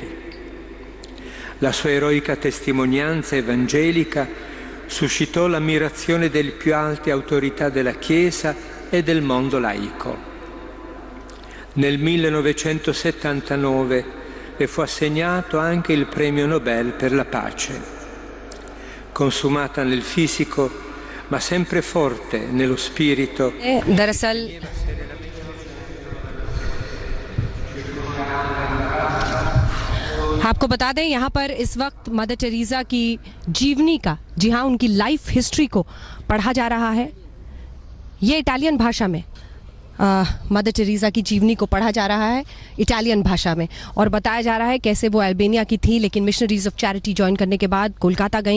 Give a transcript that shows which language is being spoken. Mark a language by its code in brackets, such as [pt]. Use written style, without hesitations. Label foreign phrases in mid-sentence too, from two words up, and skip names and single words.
[it] La sua eroica testimonianza evangelica suscitò l'ammirazione delle più alte autorità della Chiesa e del mondo laico. Nel 1979 le fu assegnato anche il premio Nobel per la pace. Consumata nel fisico, ma sempre forte nello spirito. [hi] दरअसल आपको बता दें यहाँ पर इस वक्त मदर टेरेसा की जीवनी का, जी हाँ, उनकी [en] life history [hi] को पढ़ा जा रहा है। ये इटालियन भाषा में मदर टेरेसा की जीवनी को पढ़ा जा रहा है इटालियन भाषा में, और बताया जा रहा है कैसे वो अल्बानिया की थी, लेकिन मिशनरीज ऑफ चैरिटी ज्वाइन करने के बाद कोलकाता गईं।